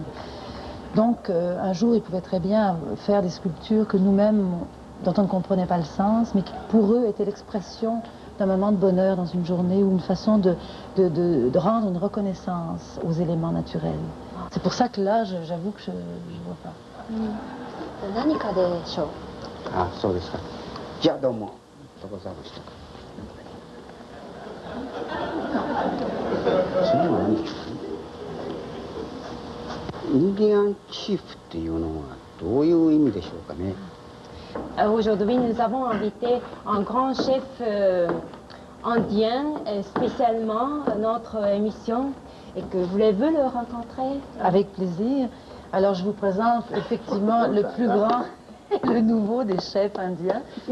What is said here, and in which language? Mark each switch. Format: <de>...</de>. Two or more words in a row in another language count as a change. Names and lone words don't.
<fr>Donc, un jour, ils pouvaient très bien faire des sculptures que nous-mêmes, dont on ne comprenait pas le sens, mais qui, pour eux, étaient l'expression d'un moment de bonheur dans une journée ou une façon de rendre une reconnaissance aux éléments naturels. C'est pour ça que là, j'avoue que je ne vois pas.</fr> <ja>何かでしょう。ああ、そうですか。じゃあどうも。どうぞでした。次は何でしょうね。インディアンチーフっていうのはどういう意味でしょうかね。</ja> <fr>Aujourd'hui, nous avons invité un grand chef indien, spécialement à notre émission, et que voulez-vous le rencontrer? Avec plaisir. Alors, je vous présente effectivement le plus grand et le nouveau des chefs indiens, M.</fr>